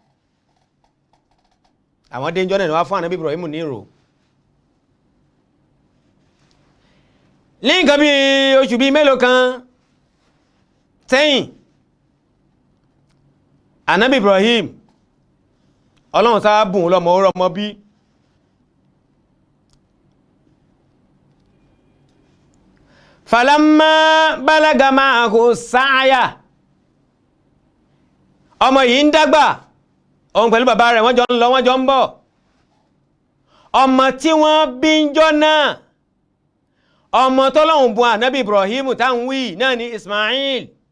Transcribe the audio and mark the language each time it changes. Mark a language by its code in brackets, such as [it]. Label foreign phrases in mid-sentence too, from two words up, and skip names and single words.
[yo] àwọn déńjọ́ náà ni wá fún ànábì Ibrahim ní ìrò. ní nǹkan bí oṣù bíi mélòó kan sẹ́yìn, ànábì Ibrahim Ọlọ́run sáà bùn lọ́mọ ó rọmọ bí. [ar] فلما بلغ معه السعي, [yo] ọmọ yìí ń dàgbà, òun pẹ̀lú bàbá rẹ̀ wọ́n jọ ń lọ wọ́n jọ ń bọ̀. ọmọ tí wọ́n bí ń jọ náà, ọmọ tọ́lọ́hun bùn ànábì Ibrahim táwọn wí náà ni Ismail.